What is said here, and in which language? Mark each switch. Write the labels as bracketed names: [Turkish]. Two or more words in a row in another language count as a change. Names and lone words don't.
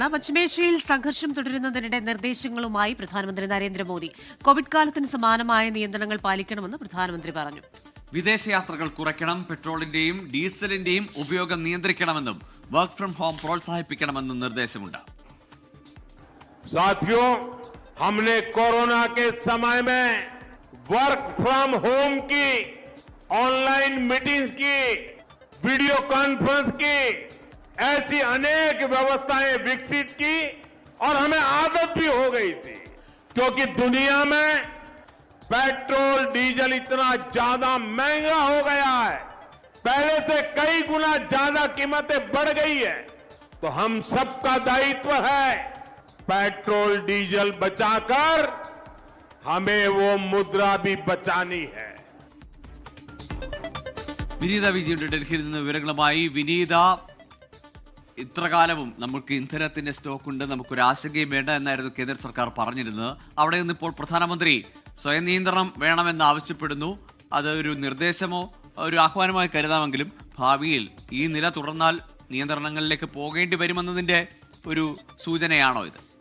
[Malayalam] തുടരുകയാണ്. പശ്ചിമേഷ്യയിൽ സംഘർഷം തുടരുന്നതിനിടെ നിർദ്ദേശങ്ങളുമായി പ്രധാനമന്ത്രി നരേന്ദ്രമോദി. കോവിഡ് കാലത്തിന് സമാനമായ നിയന്ത്രണങ്ങൾ പാലിക്കണമെന്ന് പ്രധാനമന്ത്രി പറഞ്ഞു. വിദേശയാത്രകൾ കുറയ്ക്കണം, പെട്രോളിന്റെയും ഡീസലിന്റെയും ഉപയോഗം നിയന്ത്രിക്കണമെന്നും [English] work from home [Malayalam] പ്രോത്സാഹിപ്പിക്കണമെന്നും നിർദ്ദേശമുണ്ട്. [Hindi] साथियों, हमने कोरोना के समय में [English] work from home [Hindi] की, [English] online meetings [Hindi] की, [English] video conference [Hindi] की, ऐसी अनेक व्यवस्थाएं विकसित की और हमें आदत भी हो गई थी, क्योंकि दुनिया में पेट्रोल डीजल इतना ज्यादा महंगा हो गया है, पहले से कई गुना ज्यादा कीमतें बढ़ गई है। तो हम सबका दायित्व है पेट्रोल डीजल बचाकर हमें वो मुद्रा भी बचानी है. [Malayalam] വിനീത വിജയുടെ ഡൽഹിയിൽ നിന്ന് വിവരങ്ങളുമായി. വിനീത, ഇത്രകാലവും നമുക്ക് ഇന്ധനത്തിന്റെ സ്റ്റോക്ക് ഉണ്ട്, നമുക്കൊരു ആശങ്കയും വേണ്ട എന്നായിരുന്നു കേന്ദ്ര സർക്കാർ പറഞ്ഞിരുന്നത്. അവിടെ നിന്ന് ഇപ്പോൾ പ്രധാനമന്ത്രി സ്വയം നിയന്ത്രണം വേണമെന്ന് ആവശ്യപ്പെടുന്നു. അത് ഒരു നിർദ്ദേശമോ ഒരു ആഹ്വാനമായി കരുതാമെങ്കിലും ഭാവിയിൽ ഈ നില തുടർന്നാൽ നിയന്ത്രണങ്ങളിലേക്ക് പോകേണ്ടി വരുമെന്നതിന്റെ ഒരു സൂചനയാണോ ഇത്?